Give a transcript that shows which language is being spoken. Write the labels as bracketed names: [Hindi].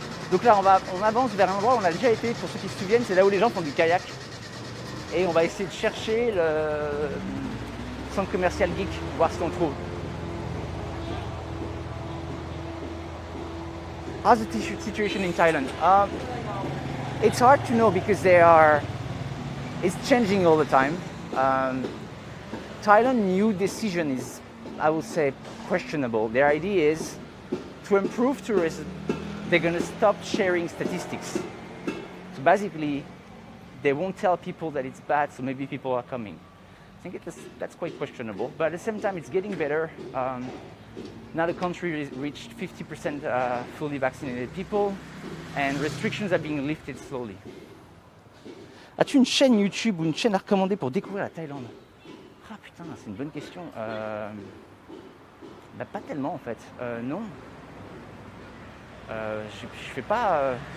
[French] Donc là, on avance vers un endroit où on a déjà été, pour ceux qui se souviennent, c'est là où les gens font du kayak. Et on va essayer de chercher le centre commercial geek, voir ce qu'on trouve. [English] How's the situation in Thailand? It's hard to know because it's changing all the time. Thailand's new decision is, I would say, questionable. Their idea is to improve tourism, they're going to stop sharing statistics. So basically, they won't tell people that it's bad, so maybe people are coming. I think that's quite questionable, but at the same time, it's getting better. Now the country reached 50% fully vaccinated people, and restrictions are being lifted slowly. [French] As-tu une chaîne YouTube ou une chaîne à recommander pour découvrir la Thaïlande? Ah putain, c'est une bonne question. Bah, pas tellement en fait. Non. Je fais pas.